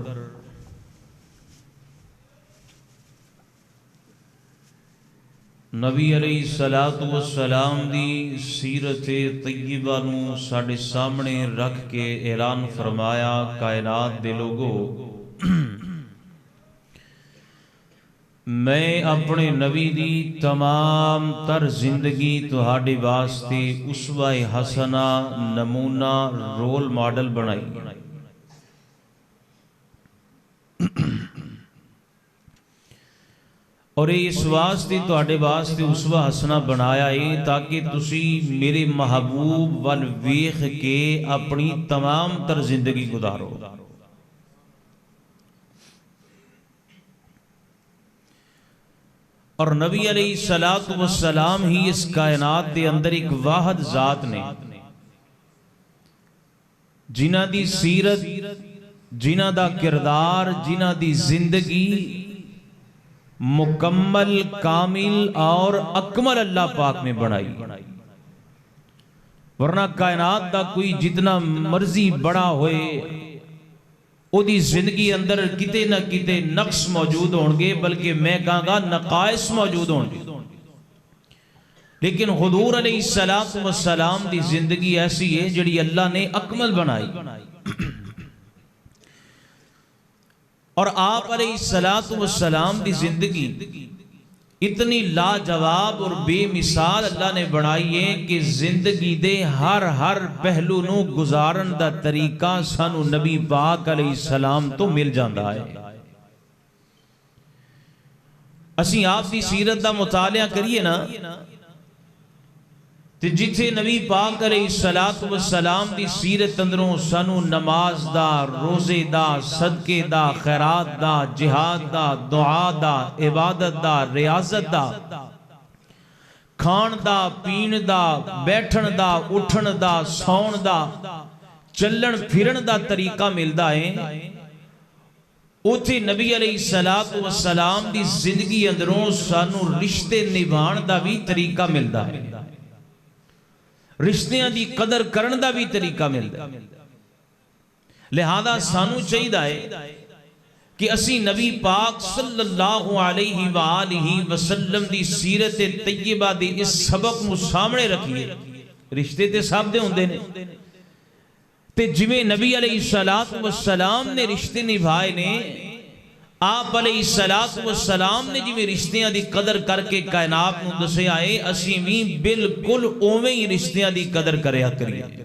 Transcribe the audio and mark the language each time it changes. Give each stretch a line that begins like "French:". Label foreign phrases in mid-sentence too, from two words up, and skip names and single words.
Punjabi: نبی
Arabic: علیہ الصلوۃ والسلام
Punjabi: دی سیرت طیبہ نو ساڈے سامنے رکھ کے اعلان فرمایا، کائنات دے لوگو، میں اپنے نبی دی تمام تر زندگی تہاڈے واسطے اسوہ حسنہ، نمونہ،
English: role model
Punjabi: بنائی. اور اس واسطے تہاڈے واسطے اسوہ حسنہ بنایا ہے تاکہ تسی میرے محبوب ول ویکھ کے اپنی تمام تر زندگی گزارو. اور نبی
Arabic: علیہ السلام
Punjabi: ہی اس کائنات دے اندر ایک واحد ذات نے جنہ دی سیرت، جنہ دا کردار، جنہ دی زندگی مکمل، کامل اور اکمل اللہ پاک نے بنائی. ورنہ کائنات دا کوئی جتنا مرضی بڑا ہوئے او دی زندگی اندر کتے نہ کتے نقص موجود ہونگے، بلکہ میں کہاں گا نقائص موجود ہونگے. لیکن حضور
Arabic: علیہ السلام
Punjabi: دی زندگی ایسی ہے جڑی اللہ نے اکمل بنائی. اور آپ
Arabic: علیہ السلام
Punjabi: دی زندگی اتنی لاجواب اور بے مثال اللہ نے بنائی ہے کہ زندگی دے ہر پہلو نو گزارن دا طریقہ سانو نبی پاک
Arabic: علیہ السلام
Punjabi: تو مل جاندہ ہے. اسی آپ دی سیرت دا مطالعہ کریے نا، تے جتھے نبی پاک
Arabic: علیہ السلام
Punjabi: دی سیرت اندروں سانو نماز دا، روزے دا، صدقے دا، خیرات دا، جہاد دا، دعا دا، عبادت دا، ریاضت دا، کھان دا پین دا بیٹھن دا اٹھن دا سون دا چلن پھرن دا طریقہ ملدا ہے اوتھے نبی
Arabic: علیہ السلام
Punjabi: دی زندگی اندروں سانو رشتے نبھان دا بھی طریقہ ملدا ہے رشتیاں دی قدر کرن دا بھی طریقہ ملدا ہے لہذا سانو چاہیے کہ اسی نبی پاک
Arabic: صلی اللہ علیہ وآلہ وسلم
Punjabi: دی سیرت طیبہ دی اس سبق مو سامنے رکھیے رشتے تے سب دے ہوندے نے تے جویں نبی
Arabic: علیہ السلام
Punjabi: نے رشتے نبھائے نے آپ
Arabic: علیہ السلام
Punjabi: نے جویں رشتیاں دی قدر کر کے کائنات نو دسے آئے اسی بھی بالکل اوویں ہی رشتیاں دی قدر کریا کریے